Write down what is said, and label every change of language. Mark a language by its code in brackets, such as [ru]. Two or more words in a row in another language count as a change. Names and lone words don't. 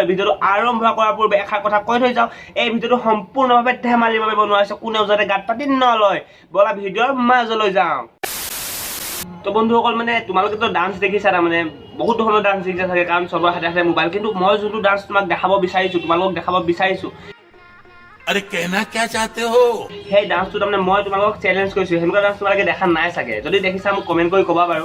[as] ভিডিঅ'টো আৰম্ভ কৰাৰ পূৰ্বে এষাৰ কথা কৈ থৈ যাওঁ, এই ভিডিঅ'টো সম্পূৰ্ণভাৱে ধেমালিৰ বাবে বনোৱা হৈছে, কোনেও যাতে গাত পাতি নলয়। বলা ভিডিঅ'ৰ মাজলৈ যাওঁ। তো বন্ধুসকল, মানে তোমালোকেতো ডান্স দেখিছা, তাৰমানে বহুত ধৰণৰ ডান্স দেখিছা থাকে, কাৰণ চবৰ হাতে হাতে মোবাইল। কিন্তু মই যোনটো ডান্স তোমাক দেখাব বিচাৰিছো, তোমালোকক দেখাব বিচাৰিছো, [hi] अरे कहना क्या चाहते हो? [as] সেই ডান্সটো তাৰমানে মই তোমালোকক চেলেঞ্জ কৰিছো। সেনেকুৱা ডান্স তোমালোকে দেখা নাই চাগে, যদি দেখিছা মোক কমেণ্ট কৰি ক'বা বাৰু।